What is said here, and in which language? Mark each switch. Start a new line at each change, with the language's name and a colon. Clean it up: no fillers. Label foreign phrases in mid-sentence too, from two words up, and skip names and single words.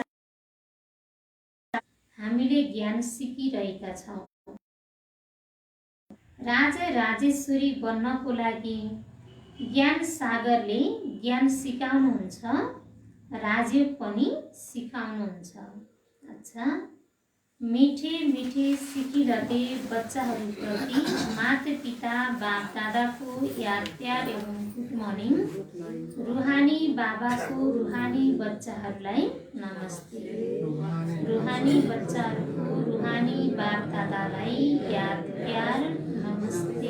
Nepali: हामीले ज्ञान सिकिरहेका छौं। राजा राजेश्वरी बन्नको लागि ज्ञान सागरले ज्ञान सिकाउनुहुन्छ, राजयोग पनि सिकाउनुहुन्छ। अच्छा, मिठे मिठे सिकिरहते बच्चाहरूप्रति माता पिता बाप दादाको याद प्यार एवं
English: good morning.
Nepali: रूहानी बाबाको रूहानी बच्चाहरूलाई नमस्ते। रूहानी बच्चाहरूको रूहानी बाप दादालाई याद प्यार नमस्ते।